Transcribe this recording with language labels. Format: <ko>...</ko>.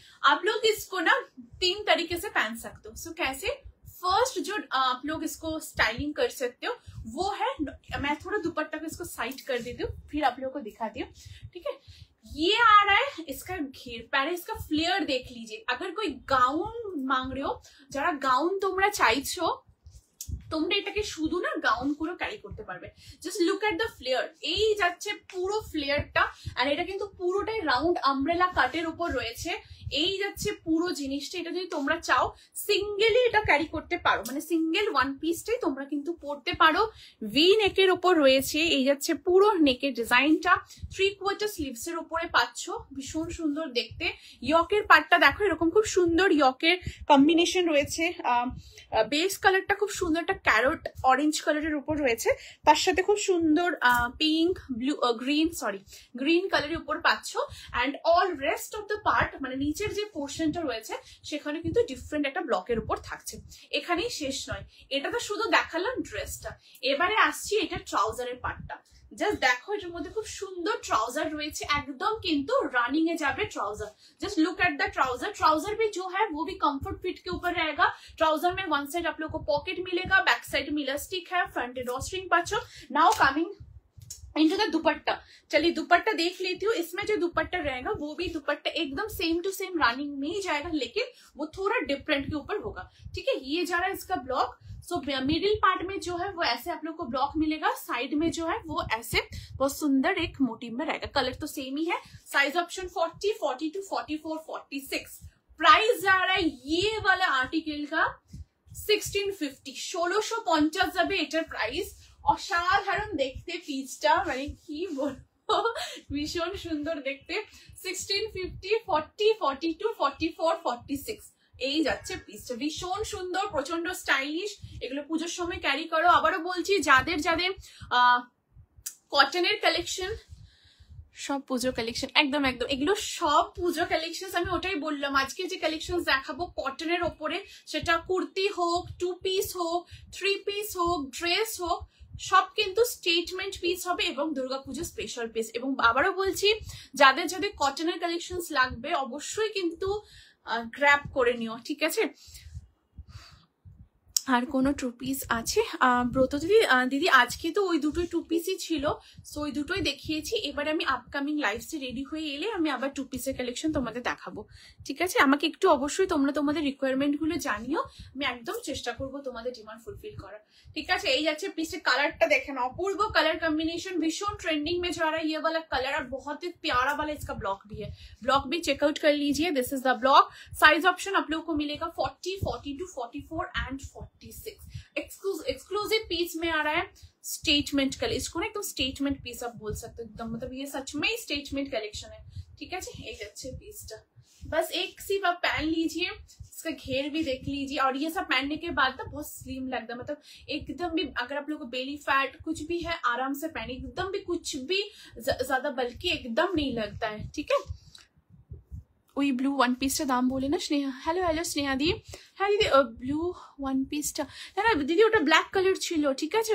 <hi>आप लोग इसको ना 3 तरीके से पहन सकते हो। सो कैसे, फर्स्ट जो आप लोग इसको स्टाइलिंग कर सकते हो वो है, मैं थोड़ा दुपट्टा को इसको साइड कर देती हूँ फिर आप लोगों को दिखाती हूँ। ठीक है, ये आ रहा है इसका घेर, पहले इसका फ्लेयर देख लीजिए। अगर कोई गाउन मांग रहे हो, जरा गाउन</hi> <bn>তোমরা চাইছো, তোমরা এটাকে শুধু না গাউন পুরো ক্যারি করতে পারবে।</bn> <en>just look at the flare,</en> <bn>এই যাচ্ছে পুরো ফ্লেয়ারটা। আর এটা কিন্তু পুরোটাই রাউন্ড আমব্রেলা কাটের উপর রয়েছে। এই যাচ্ছে পুরো জিনিসটা। এটা যদি তোমরা চাও সিঙ্গেলি এটা ক্যারি করতে পারো, মানে সিঙ্গেল ওয়ান পিসটাই তোমরা কিন্তু পরতে পারো। ভি নেকের উপর রয়েছে, এই যাচ্ছে পুরো নেকের ডিজাইনটা। 3/4 স্লিভস এর উপরে পাচ্ছ, ভীষণ সুন্দর দেখতে। ইয়কের পার্টটা দেখো, এরকম খুব সুন্দর ইয়কের কম্বিনেশন রয়েছে। বেস কালারটা খুব সুন্দর একটা ক্যারট অরেঞ্জ কালারের উপর রয়েছে, তার সাথে খুব সুন্দর পিঙ্ক ব্লু গ্রিন কালারের উপর পাচ্ছ।</bn> <en>and all rest of the part</en> <bn>মানে নিচের যে পোর্শনটা রয়েছে সেখানে কিন্তু ডিফারেন্ট একটা ব্লকের উপর থাকছে। এখানেই শেষ নয়, এটা তো শুধু দেখালাম ড্রেসটা, এবারে আসছি এটা ট্রাউজারের পার্টটা। জাস্ট দেখো, এটার মধ্যে খুব সুন্দর ट्राउजर রয়েছে, একদম কিন্তু রানিং এ যাবে trouser.</bn> <en>Just look at the trouser.</en> <hi>Trouser भी जो है वो भी कंफर्ट फिट के ऊपर रहेगा। ट्राउजर में वन साइड आप लोग को पॉकेट मिलेगा, बैक साइड में इलास्टिक है, front draw string पाचो।</hi> <en>now coming into the</en> <hi>दुपट्टा। चलिए दुपट्टा देख लेती हूँ। इसमें जो दुपट्टा रहेगा वो भी दुपट्टा एकदम सेम टू सेम रनिंग में ही जाएगा, लेकिन वो थोड़ा डिफरेंट के ऊपर होगा। ठीक है, ये जा रहा है इसका ब्लॉक। सो मिडिल पार्ट में जो है वो ऐसे आप लोग को ब्लॉक मिलेगा, साइड में जो है वो ऐसे बहुत सुंदर एक मोटिव में रहेगा। कलर तो सेम ही है। Size option 40, 42, 44, 46। प्राइस जा रहा है ये वाला आर्टिकल का 1650, 1650</hi> <bn>যাবে এটার প্রাইস। অসাধারণ দেখতে পিসটা, মানে কি বলবো, ভীষণ সুন্দর দেখতে। 1650, 40, 42, 44, 46 এই যাচ্ছে পিসটা। ভীষণ সুন্দর, প্রচন্ড স্টাইলিশ। এগুলো পুজোর সময় ক্যারি করো। আবারও বলছি, যাদের যাদের কটনের কালেকশন সব পুজো কালেকশন, একদম একদম এগুলো সব পুজো কালেকশন। আমি ওটাই বললাম, আজকে যে কালেকশন দেখাবো কটনের ওপরে, সেটা কুর্তি হোক, 2 পিস হোক, 3 পিস হোক, ড্রেস হোক, সব কিন্তু স্টেটমেন্ট পিস হবে এবং দুর্গাপুজো স্পেশাল পিস। এবং আবারও বলছি, যাদের যাদের কটনের কালেকশন লাগবে অবশ্যই কিন্তু গ্র্যাব করে নিও, ঠিক আছে? আর কোনো 2 পিস আছে? ব্রত দিদি আজকে তো ওই দুটোই 2 পিসই ছিল, সো ওই দুটোই দেখিয়েছি। এবার আমি আপকামিং লাইভসে রেডি হয়ে এলে আমি আবার 2 পিসের কালেকশন তোমাদের দেখাবো, ঠিক আছে? আমাকে একটু অবশ্যই তোমরা তোমাদের রিকোয়ারমেন্টগুলো জানিও, আমি একদম চেষ্টা করবো তোমাদের ডিমান্ড ফুলফিল করার, ঠিক আছে? এই যাচ্ছে পিসের কালারটা দেখেন,</bn> <hi>অपूर्व कलर कॉम्बिनेशन, भीषण ट्रेंडिंग में जा रहा है ये वाला कलर और बहुत ही प्यारा वाला इसका ब्लॉक भी है। ब्लॉक भी चेकआउट कर लीजिए,</hi> <en>This is the block.</en> <hi>Size option आप लोगों को मिलेगा 40, 42, 44 एंड 46। एक्सक्लूसिव पीस में आ रहा है स्टेटमेंट कलर, इसको ना एकदम स्टेटमेंट पीस आप बोल सकते हो एकदम, मतलब ये सच में स्टेटमेंट कलेक्शन है, ठीक है जी? एक अच्छे पीसটা बस एक सिर्फ आप पहन लीजिए, इसका घेर भी देख लीजिए, और ये सब पहनने के बाद ना बहुत स्लिम लगता है, मतलब एकदम भी अगर आप लोगों को बेली फैट कुछ भी है आराम से पहने, एकदम भी कुछ भी ज्यादा बल्कि एकदम नहीं लगता है, ठीक है?</hi> <bn>ওই ব্লু ওয়ান পিসটা দাম বলে না স্নেহা? হ্যালো হ্যালো স্নেহা দি, হ্যাঁ দিদি ব্লু ওয়ান পিসটা, না না দিদি ওটা ব্ল্যাক কালার ছিল, ঠিক আছে?</bn>